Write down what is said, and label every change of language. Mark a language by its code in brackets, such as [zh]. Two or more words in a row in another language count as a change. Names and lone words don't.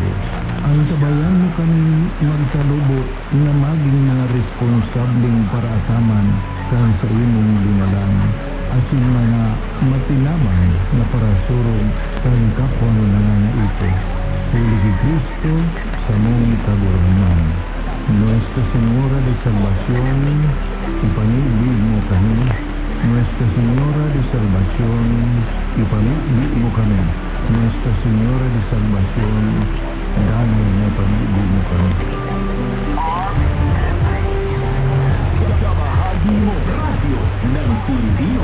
[bik] Ang tabayan mo kami magtalubot na maging mga responsableng paraataman kang sa imong binalang, asin mga matinabang na parasurog kang kapwa nangangaipo. Huli Kristo sa mong kaguraman. Nuestra Señora de Salvación, ipanibig mo kami. Nuestra Señora de Salvación, ipanibig mo kami. Nuestra Señora de Salvación, danay na ipanibig mo kami. [tl] Kabahagi mo, Radio ng Pilipino.